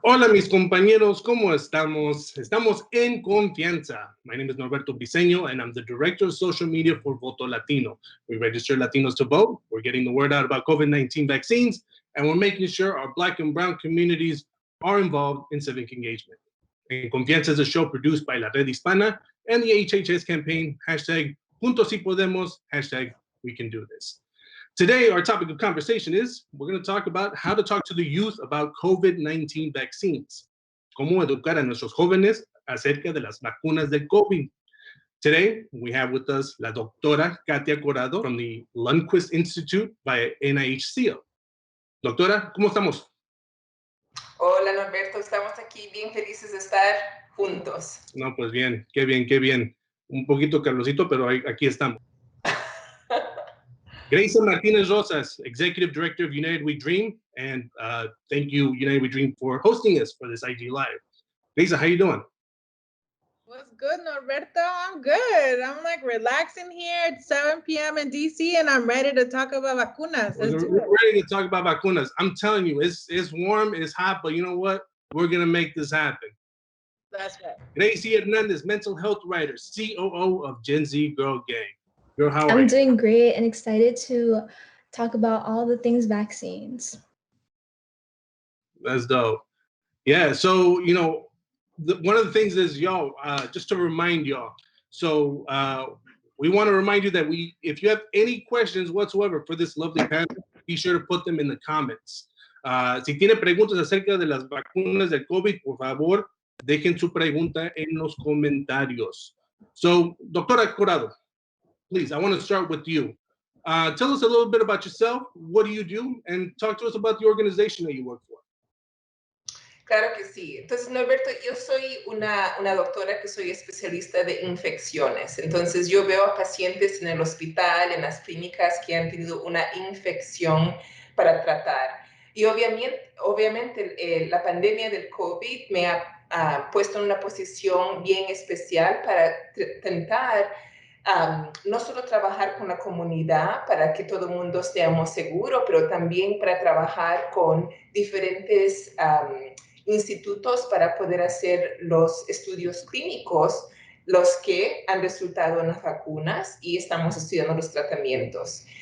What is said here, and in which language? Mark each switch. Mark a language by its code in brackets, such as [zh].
[es] Hola mis compañeros, ¿cómo estamos? Estamos en Confianza. [en] My name is Norberto Briseño and I'm the Director of Social Media for Voto Latino. We register Latinos to vote, we're getting the word out about COVID-19 vaccines, and we're making sure our Black and Brown communities are involved in civic engagement. En Confianza is a show produced by La Red Hispana and the HHS campaign, hashtag Juntos y Podemos, hashtag We Can Do This. Today, our topic of conversation is, we're going to talk about how to talk to the youth about COVID-19 vaccines. [es] Cómo educar a nuestros jóvenes acerca de las vacunas del COVID. [en] Today, we have with us la doctora Katia Corrado from the Lundquist Institute by NIH-CO. [es] Doctora, ¿cómo estamos? Hola Norberto, estamos aquí bien felices de estar juntos. No, pues bien, qué bien, qué bien. Un poquito calorcito, pero aquí estamos. [en] Grace Martinez Rosas, Executive Director of United We Dream, and thank you, United We Dream, for hosting us for this IG Live. Grace, how you doing? What's good, Norberto? I'm good. I'm like relaxing here. It's 7 p.m. in DC, and I'm ready to talk about vacunas. We're ready to talk about vacunas. I'm telling you, it's warm, it's hot, but you know what? We're gonna make this happen. That's right. Gracie Hernandez, mental health writer, COO of Gen Z Girl Gang. Girl, how are you? I'm doing great and excited to talk about all the things vaccines. That's dope. Yeah, so, you know, one of the things is, y'all, just to remind y'all, so we want to remind you that if you have any questions whatsoever for this lovely panel, be sure to put them in the comments. [es] Si tiene preguntas acerca de las vacunas del COVID, por favor, dejen su pregunta en los comentarios. [en] So, Doctora Corrado, please, I want to start with you. Tell us a little bit about yourself, what do you do, and talk to us about the organization that you work for. [es] Claro que sí. Entonces, Norberto, yo soy una doctora que soy especialista de infecciones. Entonces, yo veo a pacientes en el hospital, en las clínicas que han tenido una infección para tratar. Y obviamente la pandemia del COVID me ha puesto en una posición bien especial para tentar no solo trabajar con la comunidad para que todo el mundo estemos seguros, pero también para trabajar con diferentes institutos para poder hacer los estudios clínicos, los que han resultado en las vacunas y estamos estudiando los tratamientos.